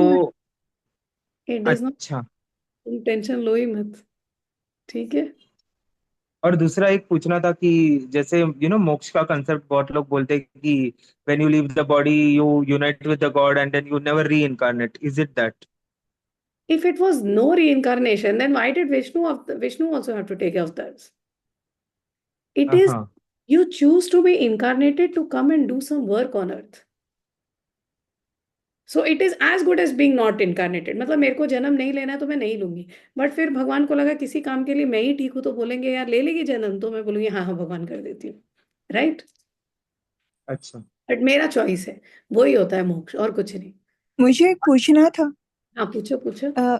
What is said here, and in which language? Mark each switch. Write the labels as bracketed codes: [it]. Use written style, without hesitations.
[en] Not, it does not. [hi] अच्छा। तुम tension लो ही मत, ठीक है। और दूसरा एक पूछना था कि जैसे मोक्ष का कंसेप्ट बहुत लोग बोलते हैं कि [en] When you leave the body you unite with the god and then you never reincarnate, is it that? If it was no reincarnation, then why did Vishnu also have to take avatars? It is, [hi] हाँ। [en] you choose to be incarnated to come and do some work on earth. So it is as good as being not incarnated. [hi] मतलब मेरे को जन्म नहीं लेना है तो मैं नहीं लूंगी, बट फिर भगवान को लगा किसी काम के लिए मैं ही ठीक हूँ तो बोलेंगे यार ले लेगी जन्म, तो मैं बोलूंगी हाँ हाँ भगवान कर देती हूँ। [en] right, [hi] अच्छा। बट मेरा चॉइस है, वही होता है मोक्ष और कुछ नहीं। मुझे एक पूछना था। हाँ पूछो पूछो।